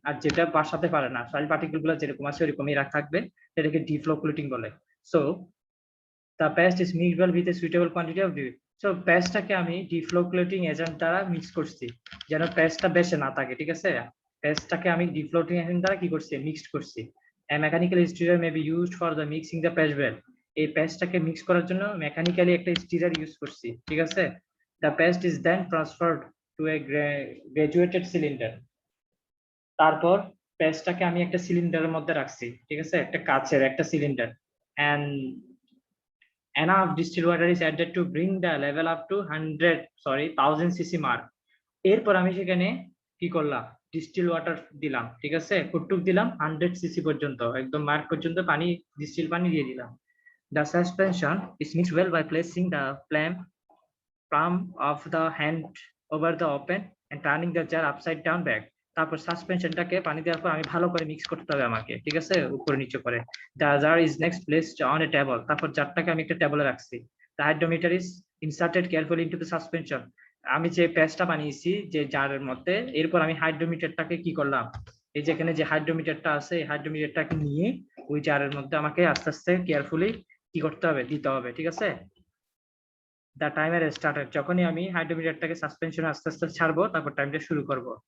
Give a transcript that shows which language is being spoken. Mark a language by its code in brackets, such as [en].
[bn] আর যেটা বাসাতে পারে না, সয়েল পার্টিকেল গুলা যেরকম আছে ওরকমই থাকবে, সেটাকে ডিফ্লোকুলেটিং বলে। [en] So the paste is mixed well with a suitable quantity of dew। [bn] So পেস্টটাকে আমি ডিফ্লোকুলেটিং এজেন্ট দ্বারা মিক্স করছি যেন পেস্টটা বেশি না থাকে। ঠিক আছে, পেস্টটাকে আমি ডিফ্লোকুলেটিং এজেন্ট দ্বারা কি করছি, মিক্সড করছি। [en] A mechanical stirrer may be used for the mixing the paste well। [bn] এই পেস্টটাকে মিক্স করার জন্য মেকানিক্যালি একটা স্টিরার ইউজ করছি। ঠিক আছে, [en] the paste is then transferred to a graduated cylinder। [bn] তারপর পেস্টটাকে আমি একটা সিলিন্ডারের মধ্যে রাখছি। ঠিক আছে, একটা কাচের একটা cylinder. and [en] enough distilled water is added to bring the level up to 1000 cc mark। [bn] এরপর আমি সেখানে কি করলাম, ডিস্টিল ওয়াটার দিলাম, ঠিক আছে, কতটুক দিলাম 100 সিসি পর্যন্ত, একদম মার্ক পর্যন্ত পানি, ডিস্টিল পানি দিয়ে দিলাম। [en] The suspension is mixed well by placing the palm of the hand over the open and turning the jar upside down back। [bn] তারপর সাসপেনশনটাকে পানি দেওয়ার পর আমি ভালো করে মিক্স করতে হবে আমাকে, ঠিক আছে, উপরে নিচে করে। [en] The jar is next placed on a table। [bn] তারপর জারটাকে আমি একটা টেবলে রাখছি। [en] The hydrometer is inserted carefully into the suspension। [bn] আমি যে পেস্টটা বানিয়েছি যে জারের মধ্যে, এরপর আমি হাইড্রোমিটারটাকে কি করলাম, এই যে এখানে যে হাইড্রোমিটারটা আছে, এই হাইড্রোমিটারটাকে নিয়ে ওই জারের মধ্যে আমাকে আস্তে আস্তে কেয়ারফুলি কি করতে হবে, দিতে হবে, ঠিক আছে। [en] The timer started. [bn] যখনই আমি হাইড্রোমিটারটাকে সাসপেনশনে আস্তে আস্তে ছাড়বো, তারপর টাইমটা শুরু করব।